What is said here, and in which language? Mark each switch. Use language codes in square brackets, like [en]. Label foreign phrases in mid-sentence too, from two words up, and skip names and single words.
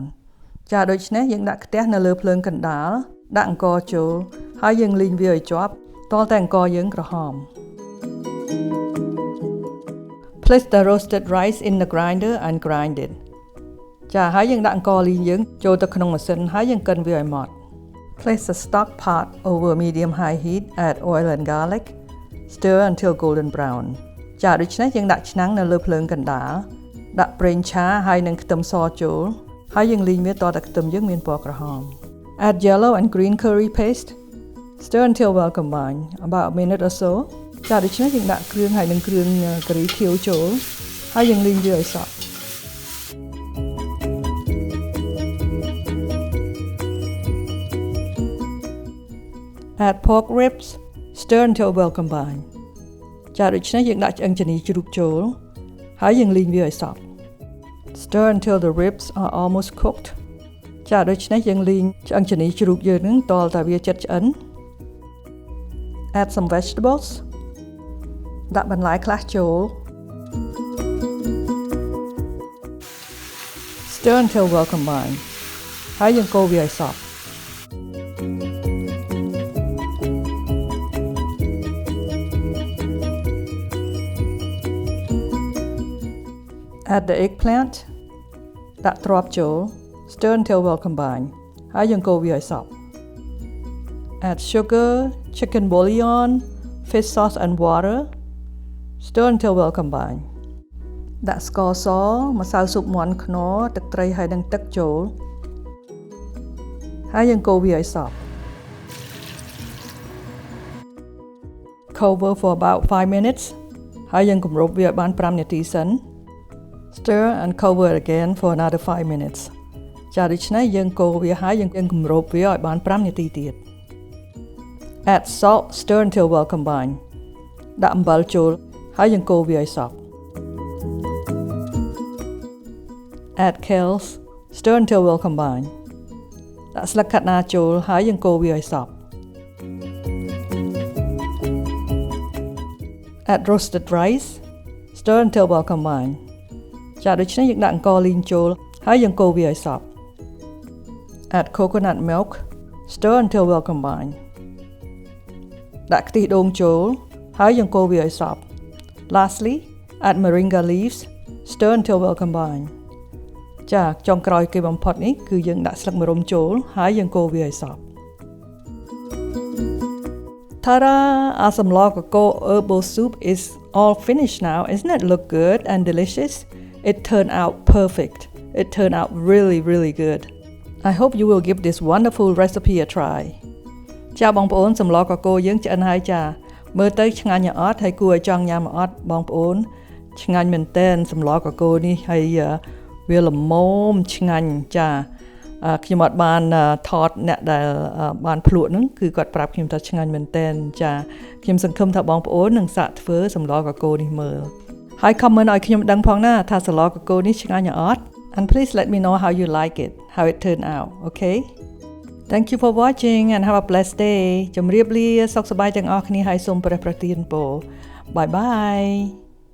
[km] ចាដូច្នេះយើងដាក់ខ្ទះនៅលើភ្លើងកណ្ដាលដាក់អង្ករចូលហើយយើងលីងវាឲ្យជាប់ទាល់តែអង្ករយើងក្រហម [en] Place the roasted rice in the grinder and grind it. [km] ចាហើយយើងដាក់អង្ករលីងយើងចូលទៅក្នុងម៉ាស៊ីនហើយយើងកិនវាឲ្យម៉ត់ [en] Place the stock pot over medium-high heat. Add oil and garlic. Stir until golden brown. [km] ចាដូច្នេះយើងដាក់ឆ្នាំងនៅលើភ្លើងកណ្ដាលដាក់ប្រេងឆាហើយនឹងខ្ទឹមសចូលហើយយើងលីងវាតតែខ្ទឹមយើងមានពណ៌ក្រហម [en] Add yellow and green curry paste. Stir until well combined. About a minute or so. [km] ចាដូច្នេះយើងដាក់គ្រឿងហើយនឹងគ្រឿងការីខៀវចូលហើយយើងលីងវាឲ្យសព្វ [en] Add pork ribs. Stir until well combined. [km] ចាដូច្នេះយើងដាក់ឆ្អឹងជំនីជ្រូកចូលហើយយើងលីងវាឲ្យសព្វ [en] Stir until the ribs are almost cooked. [km] ចាដូច្នេះយើងលីងឆ្អឹងជំនីជ្រូកយើងនឹងតលតែវាចិត្តឆ្អិន [en] Add some vegetables [km] ដាក់បន្លែខ្លះចូល [en] Stir until well combined [km] ហើយយើងកូរវាឲ្យសព្វ [en] Add the eggplant [km] ដាក់ទ្រាប់ចូល [en] Stir until well combined [km] ហើយយើងកូរវាឲ្យសព្វ [en] Add sugar, chicken bullion, fish sauce and water. Stir until well combined. [km] ដាក់ស្ករសម្សៅស៊ុបមាន់ខ្នុរទឹកត្រីហើយនិងទឹកចូលហើយយើងកូរវាឲ្យសព្វ [en] Cover for about [km] 5 minutes ហើយយើងគម្របវាឲ្យបាន5នាទីសិន [en] Stir and cover it again for another 5 minutes [km] ចាដូច្នេះយើងកូរវាហើយយើងគម្របវាឲ្យបាន5នាទីទៀត [en] Add salt, stir until well combined [km] ដាក់អំបិលចូលហើយយើងកូរវាឲ្យសព្វ [en] Add kales, stir until well combined [km] ដាក់ស្លឹកខាត់ណាចូលហើយយើងកូរវាឲ្យសព្វ [en] Add roasted rice, stir until well combined [km] ចាដូច្នេះយើងដាក់អង្ករលីងចូលហើយយើង កូរវាឲ្យសព្វ [en] Add coconut milk, stir until well combined [km] ដាក់ខ្ទិះដូងចូលហើយយើងកូរវាឲ្យសព្វ [en] Lastly, add morringa leaves, stir until well combined [km] ចាចុងក្រោយគេបំផុតនេះគឺយើងដាក់ស្លឹកម្រុំចូលហើយយើងកូរវាឲ្យសព្វ Ta-da! [en] Our Somlor Korko herbal soup is all finished now. Isn't it look good and delicious? It turned out perfect. It turned out really, really good. I hope you will give this wonderful recipe a try. [km] ចាបងប្អូនសម្លកកូរយើងឆ្អិនហើយចាមើលទៅឆ្ងាញ់អត់ហើយគួរឲ្យចង់ញ៉ាំអត់បងប្អូនឆ្ងាញ់មែនតើសម្លកកូរ នេះហើយវាល្មមឆ្ងាញ់ចាខ្ញុំអត់បានថតអ្នកដែលបានភ្លក់ហ្នឹងគឺគាត់ប្រាប់ខ្ញុំថាឆ្ងាញ់មែនតើចាខ្ញុំសង្ឃឹមថាបងប្អូននឹងសាកធ្វើសម្លកកូរនេះមើលហើយ comment ឲ្យខ្ញុំដឹងផងណាថាសម្លកកូរនេះឆ្ងាញ់អត់ [en] and please let me know how you like it how it turned out okay Thank you for watching and have a blessed day [km] ជម្រាបលាសុខសប្បាយទាំងអស់គ្នាហើយសូមព្រះប្រទានពរ [en] Bye bye